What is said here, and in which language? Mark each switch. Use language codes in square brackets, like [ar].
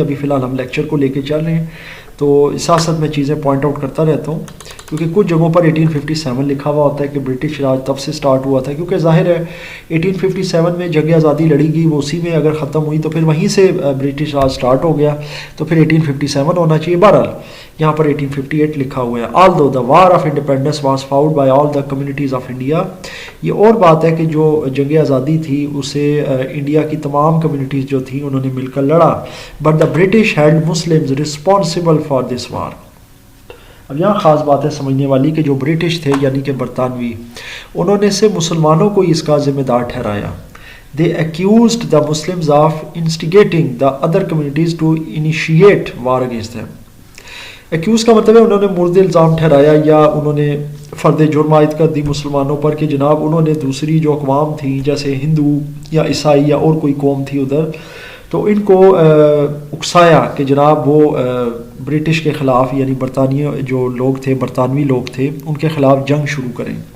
[ur] ابھی فی الحال ہم لیکچر کو لے کے چل رہے ہیں تو ساتھ ساتھ میں چیزیں پوائنٹ آؤٹ کرتا رہتا ہوں کیونکہ کچھ جگہوں پر 1857 لکھا ہوا ہوتا ہے کہ برٹش راج تب سے سٹارٹ ہوا تھا کیونکہ ظاہر ہے 1857 میں جنگ آزادی لڑی گئی وہ اسی میں اگر ختم ہوئی تو پھر وہیں سے برٹش راج سٹارٹ ہو گیا تو پھر 1857 ہونا چاہیے. بہرحال یہاں پر 1858 لکھا ہوا ہے. [en] although the war of independence was fought by all the communities of India. [ur] یہ اور بات ہے کہ جو جنگ آزادی تھی اسے انڈیا کی تمام کمیونٹیز جو تھیں انہوں نے مل کر لڑا. [en] but the British held Muslims responsible for this war. [ur] اب یہاں خاص بات ہے سمجھنے والی کہ جو برٹش تھے یعنی کہ برطانوی انہوں نے سے مسلمانوں کو اس کا ذمہ دار ٹھہرایا. [en] They accused the Muslims of instigating the other communities to initiate war against them. [ur] Accused کا مطلب ہے انہوں نے مرد الزام ٹھہرایا یا انہوں نے فرد جرم عائد کر دی مسلمانوں پر کہ جناب انہوں نے دوسری جو اقوام تھیں جیسے ہندو یا عیسائی یا اور کوئی قوم تھی ادھر تو ان کو اکسایا کہ جناب وہ برٹش کے خلاف یعنی برطانیہ جو لوگ تھے برطانوی لوگ تھے ان کے خلاف جنگ شروع کریں.